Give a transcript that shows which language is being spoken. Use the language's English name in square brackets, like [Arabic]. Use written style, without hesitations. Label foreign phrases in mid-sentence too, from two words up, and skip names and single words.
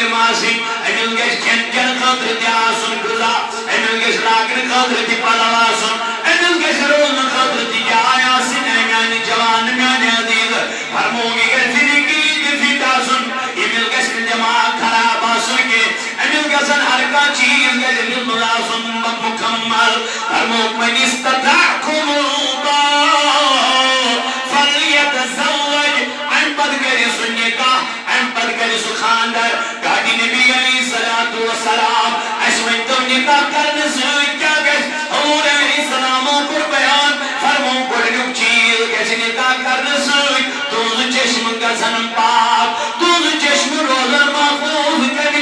[Kashmiri] آسن امس گژھِ کھٮ۪ن چٮ۪ن خٲطرٕ تہِ آسُن غذا امس گژھِ لاگنہٕ خٲطرٕ تہِ پَلو آسُن امس گژھِ روزنہٕ خٲطرٕ تہِ جاے آسٕنۍ اے میانہِ جوان میانہِ عزیٖز فرموو یہِ گژھِ زندگی فِٹ آسُن أمِس گژھِ نہٕ دٮ۪ماغ خراب آسُن کینٛہہ أمِس گژھن ہر کانٛہہ چیٖز گژھِ أمِس منٛز آسُن مُکمل فرمووُکھ [Arabic] وَنِ اِسْتَطَعْتُمُ الْبَاءَ فَلْيَتَزَوَّجْ [Kashmiri] اَمہِ پتہٕ کَرِ سُہ نِکاح اَمہِ پتہٕ کَرِ سُہ خانٛدر گاڑی نبی [Arabic] علیہ الصلوۃ والسلام [Kashmiri] اَسہِ ؤنۍتو نِکاح کرنہٕ سۭتۍ کیٛاہ گژھِ حضور علیہ السلامو کوٚر بیان فرموو گۄڈٕنیُک چیٖز گژھِ نِکاح کرنہٕ سۭتۍ تُہنٛز چشمہٕ گژھن پاک تُہنٛز چشمہٕ روزن محفوظ کَمہِ